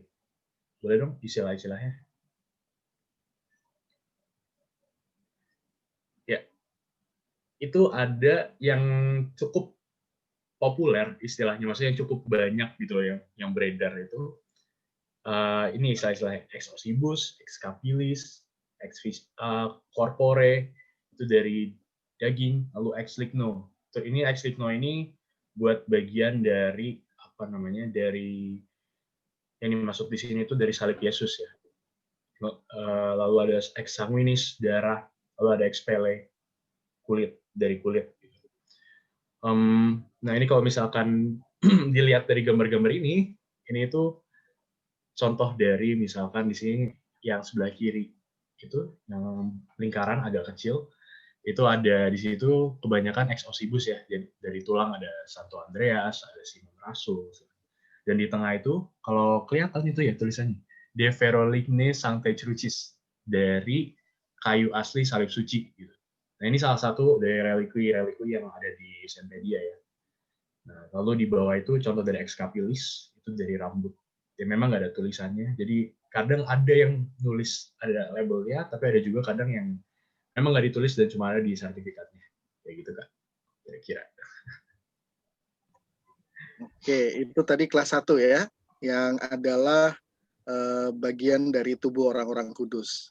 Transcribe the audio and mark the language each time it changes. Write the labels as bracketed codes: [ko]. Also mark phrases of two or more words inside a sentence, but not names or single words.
[id] Boleh dong istilah-istilahnya? Ya, itu ada yang cukup populer istilahnya, maksudnya yang cukup banyak gitu yang beredar itu. Ini istilah-istilah [la] ex ossibus, ex capitis, ex corpore, [id] itu dari daging, lalu [la] ex ligno. [id] Ini [la] ex ligno [id] ini buat bagian dari apa namanya dari yang dimasuk di sini itu dari salib Yesus ya. Lalu ada [la] ex sanguinis [id] darah, lalu ada [la] ex pele [id] kulit dari kulit. Nah ini kalau misalkan dilihat dari gambar-gambar ini itu contoh dari misalkan di sini yang sebelah kiri itu yang lingkaran agak kecil itu ada di situ kebanyakan [la] ex ossibus [id] ya. Jadi dari tulang ada Santo Andreas, ada Simon Rasul. Dan di tengah itu kalau kelihatan itu ya tulisannya [la] De Feroligne Sanctae Crucis [id] dari kayu asli salib suci gitu. Nah, ini salah satu dari relikwi yang ada di Sainpedia ya. Nah, lalu di bawah itu contoh dari [la] ex capitis [id] itu dari rambut. Ya memang nggak ada tulisannya. Jadi kadang ada yang nulis ada labelnya, tapi ada juga kadang yang memang nggak ditulis dan cuma ada di sertifikatnya. Kayak gitu Kak, kira-kira. Oke, itu tadi kelas 1 ya, yang adalah bagian dari tubuh orang-orang kudus.